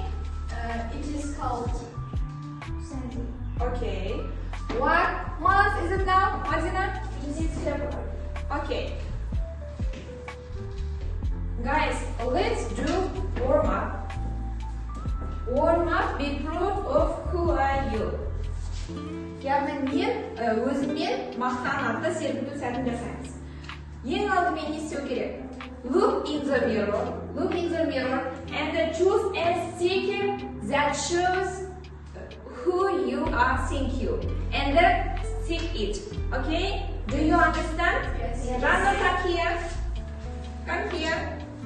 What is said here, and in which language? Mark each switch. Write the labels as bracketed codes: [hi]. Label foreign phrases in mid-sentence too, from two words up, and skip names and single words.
[en] It is cold. Sunday. Okay. What month is it now, Madina? It is February. Okay. Guys, let's do warm up. Warm up, be proud of who are you. [kk] Яғни мен өзіммен мақтанатты серпінту сәтін жасаймыз. Ең алдымен не істеу керек? [en] Look in the mirror and choose a sticker that shows who you are thinking and then stick it. Okay? Do you understand? Yes. Rana, come here. Come here.